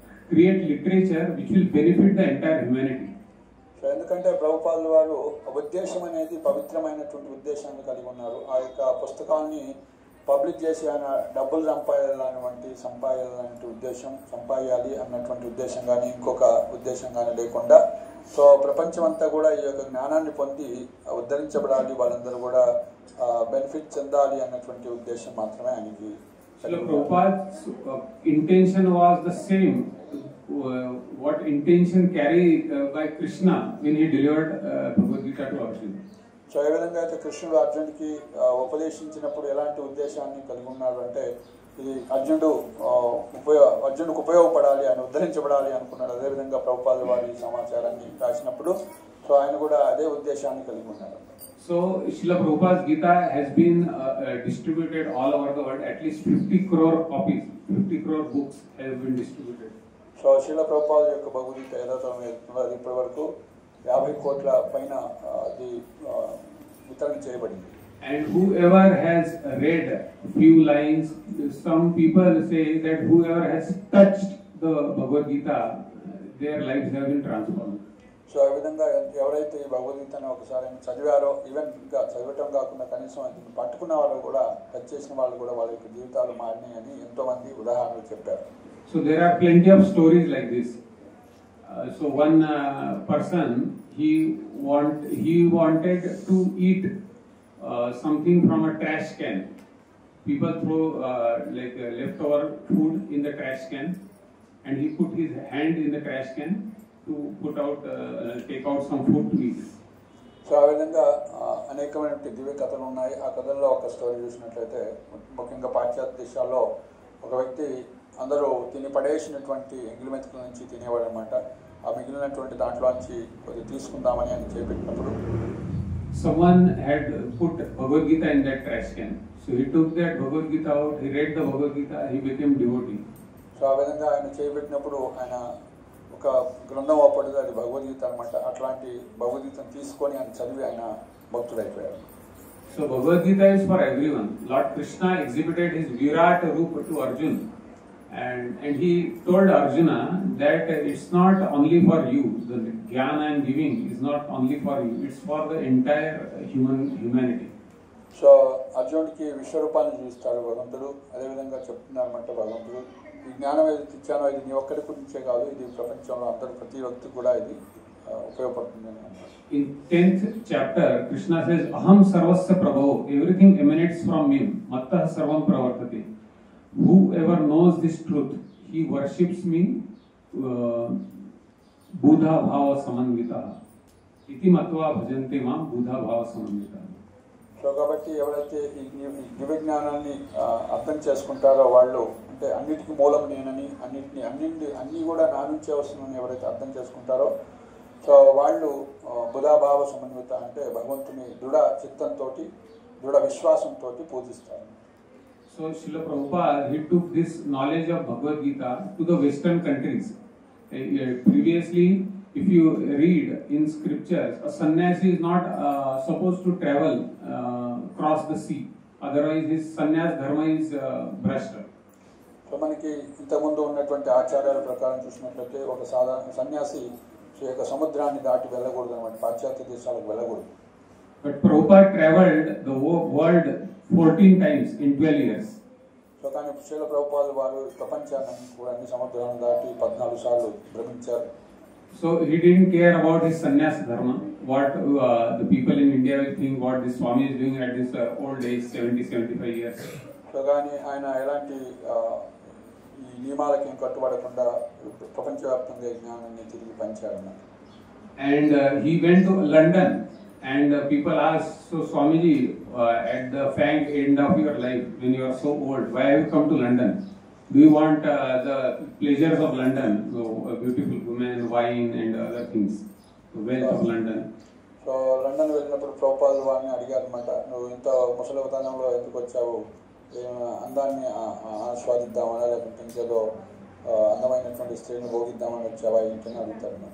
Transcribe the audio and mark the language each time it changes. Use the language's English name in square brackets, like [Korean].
[English] create literature which will benefit the entire humanity. [Telugu] So ఎందుకంటే ప్రభుపాదుల వారు ఉద్దేశం అనేది పవిత్రమైనటువంటి ఉద్దేశాన్ని కలిగి ఉన్నారు. ఆ యొక్క పుస్తకాన్ని పబ్లిక్ చేసి ఆయన డబ్బులు సంపాదించాలనే ఉద్దేశం, సంపాదించాలి అన్నటువంటి ఉద్దేశం కానీ ఇంకొక ఉద్దేశం కానీ లేకుండా, సో ప్రపంచమంతా కూడా ఈ యొక్క జ్ఞానాన్ని పొంది ఉద్ధరించబడాలి, వాళ్ళందరూ కూడా బెనిఫిట్ చెందాలి అన్నటువంటి ఉద్దేశం మాత్రమే ఆయనకి. [English] Prabhupada's intention was the same. What intention carried by Krishna when he delivered Bhagavad Gita to Arjuna. [Telugu] So ఏ విధంగా అయితే కృష్ణుడు అర్జునుడికి ఉపదేశించినప్పుడు ఎలాంటి ఉద్దేశాన్ని కలిగి ఉన్నాడు అంటే, ఇది అర్జునుడికి ఉపయోగపడాలి, ఆయన ఉద్ధరించబడాలి అనుకున్నాడు. అదేవిధంగా ప్రభుపాదుల వారి సమాచారాన్ని రాసినప్పుడు సో ఆయన కూడా అదే ఉద్దేశాన్ని కలిగి ఉన్నాడు. [English] So Srila Prabhupada's Gita has been distributed all over the world. At least 50 crore copies, 50 crore books have been distributed. [Telugu] So Srila Prabhupada యొక్క భగవద్గీత ఏదైతే అది ఇప్పటి వరకు 50 కోట్ల పైన అది వితరణ చేయబడింది. [English] And whoever has read few lines, some people say that whoever has touched the Bhagavad Gita, their lives have been transformed. [Telugu] So ఆ విధంగా ఎవరైతే ఈ భగవద్గీతను ఒకసారి చదివారో, ఈవెన్ ఇంకా చదవటం కాకుండా కనీసం అది పట్టుకున్న వాళ్ళు కూడా, టచ్ చేసిన వాళ్ళు కూడా వాళ్ళ యొక్క జీవితాలు మారినాయని ఎంతో మంది ఉదాహరణలు చెప్పారు. [English] So there are plenty of stories like this. So one person, he wanted to eat something from a trash can. People throw leftover food in the trash can, and he put his hand in the trash can to take out some food to eat. [Telugu] So ఆ విధంగా అనేకమైన దివ్య కథలు ఉన్నాయి. ఆ కథల్లో ఒక story చూసినట్లయితే, ముఖ్యంగా పాశ్చాత్య దేశాల్లో ఒక వ్యక్తి అందరూ తిని పడేసినటువంటి ఎంగిలి మెతుకుల నుంచి తినేవాడు అనమాట. ఆ మిగిలినటువంటి దాంట్లోంచి కొద్దిగా తీసుకుందామని ఆయన చేపెట్టినప్పుడు [English] someone had put Bhagavad Gita in that trash can. So he took that Bhagavad Gita out, he read the Bhagavad Gita, he became devotee. [Telugu] So ఆ విధంగా ఆయన చేపెట్టినప్పుడు ఆయన ఒక గ్రంథం అప్పటిది, అది భగవద్గీత అనమాట. అట్లాంటి భగవద్గీతను తీసుకొని ఆయన చదివి ఆయన భక్తుడైపోయాడు. [English] So Bhagavad Gita is for everyone. Lord Krishna exhibited his Virat Rupa to Arjuna. And he told Arjuna that it's not only for you, the jnana I am giving is not only for you, it's for the entire humanity. [Telugu] So అర్జునుడికి విశ్వరూపాన్ని చూపిస్తాడు భగవంతుడు. అదేవిధంగా చెప్తున్నారన్నమాట భగవంతుడు, ఈ జ్ఞానం ఏదైతే ఇచ్చానో ఇది నీ ఒక్కడి గురించే కాదు, ఇది ప్రపంచంలో అందరూ ప్రతి వ్యక్తి కూడా ఇది ఉపయోగపడుతుంది అని అన్నారు. [English] In 10th chapter, Krishna says, [Sanskrit] Aham sarvasya prabhavo, [English] everything emanates from me, [Sanskrit] mattah sarvam pravartate. [English] Whoever knows this truth, he worships me, [Sanskrit] Buddha bhava samanvita. Iti matva bhajante mam Buddha bhava samanvita. [Telugu] So కాబట్టి ఎవరైతే ఈ దివ్య జ్ఞానాన్ని అర్థం చేసుకుంటారో వాళ్ళు, అంటే అన్నిటికీ మూలం నేనని, అన్నీ కూడా నా నుంచే వస్తుందని ఎవరైతే అర్థం చేసుకుంటారో సో వాళ్ళు బుధాభావ సమన్విత, అంటే భగవంతుని దృఢ చిత్తంతో, దృఢ విశ్వాసంతో పూజిస్తారు. [English] So Srila Prabhupada, he took this knowledge of Bhagavad Gita to the Western countries. Previously, if you read in scriptures, a sannyasi is not supposed to travel across the sea. Otherwise, his sannyas dharma is brushed. [Telugu] So మనకి ఇంతకుముందు ఉన్నటువంటి ఆచారాల ప్రకారం చూసినట్లయితే ఒక సాధారణ సన్యాసి యొక్క సముద్రాన్ని దాటి వెళ్ళకూడదు అనమాట, పాశ్చాత్య దేశాలకు వెళ్ళకూడదు. [English] But Prabhupada traveled the world 14 times in 12 years. [Telugu] So కానీ శ్రీల ప్రభుపాదుల వారు ప్రపంచాన్ని కూడా అన్ని సముద్రాలను దాటి 14 సార్లు భ్రమించారు. [English] So he didn't care about his sannyas dharma, what the people in India will think, what this Swami is doing at this old age, 70-75 years. [Telugu] So కానీ ఆయన ఎలాంటి ఈ నియమాలకి కట్టుబడకుండా ప్రపంచవ్యాప్తంగా జ్ఞానాన్ని తిరిగి పంచారన్నమాట. [English] And he went to London. And people asked, so Swamiji, at the fang end of your life, when you are so old, why have you come to London? Do you want the pleasures of London, so beautiful women, wine and other things, the wealth of London? [Telugu] So London వెళ్ళినప్పుడు ప్రభుపాదుల వారిని అడిగారు అనమాట, నువ్వు ఇంత ముసలితనంలో ఎందుకు వచ్చావు, అందాన్ని ఆస్వాదిద్దామనా లేకపోతే ఇంకేదో అందమైనటువంటి స్త్రీని భోగిద్దామని వచ్చావా ఏంటని అడుగుతారు.